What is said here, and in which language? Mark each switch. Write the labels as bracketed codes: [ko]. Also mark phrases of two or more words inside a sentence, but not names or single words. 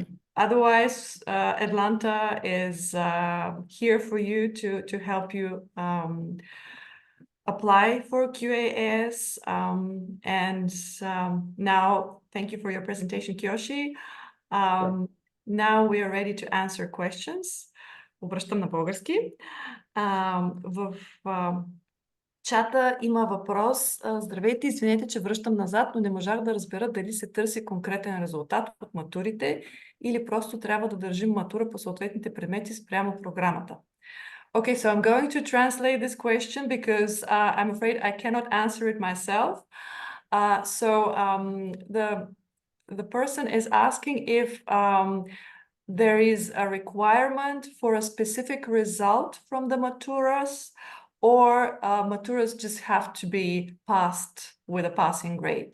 [en] Otherwise, Atlanta is here for you to help you apply for QAS. And now, thank you for your presentation, Kiyoshi. Now we are ready to answer questions. [bg] Обръщам на български. В чата има въпрос. Здравейте, извинете, че връщам назад, но не можах да разбера дали се търси конкретен резултат от матурите или просто трябва да държим матура по съответните предмети спрямо програмата. [en] Okay, so I'm going to translate this question because I'm afraid I cannot answer it myself. The person is asking if there is a requirement for a specific result from the maturas, or maturas just have to be passed with a passing grade.